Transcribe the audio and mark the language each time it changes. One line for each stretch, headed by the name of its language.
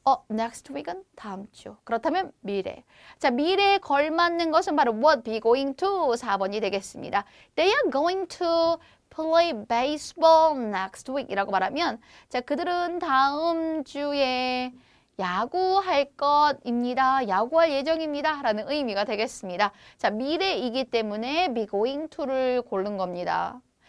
Korean: next week은 다음 주. 그렇다면 미래. 자, 미래에 걸맞는 것은 바로 what? be going to 4번이 되겠습니다.
English: They are going to play baseball next week
Korean: 이라고 말하면 자, 그들은 다음 주에 야구할 것입니다. 야구할 예정입니다. 라는 의미가 되겠습니다. 자, 미래이기 때문에 be going to를 고른 겁니다.